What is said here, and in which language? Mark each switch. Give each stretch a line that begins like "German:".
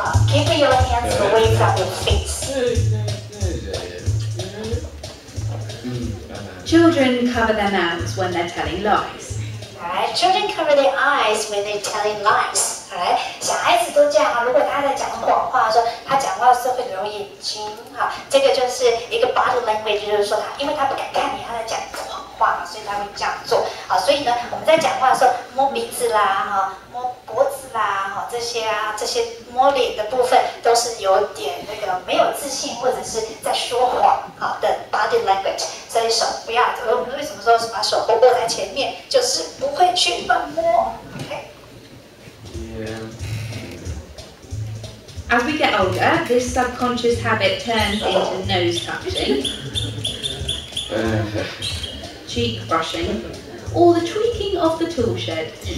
English: Keep your hands away from your face. Children cover their mouths when they're telling lies. Alright, children cover their eyes when they're telling lies.
Chinese: Alright， 小孩子都这样啊。如果他在讲谎话的时候，他讲话的时候会揉眼睛，哈，这个就是一个 body language， 就是说因为他不敢看你，他在讲谎话嘛，所以他会这样做。好，所以呢，我们在讲话的时候摸鼻子啦，哈，摸脖子啦，哈，这些摸脸的部分都是有点那个没有自信或者是在说谎好的 body language。所以手不要，我们为什么说把手都握在前面，就是不会去乱摸。
English: OK。 As we get older, this subconscious habit turns into nose touching, cheek brushing, or the tweaking of the tool shed.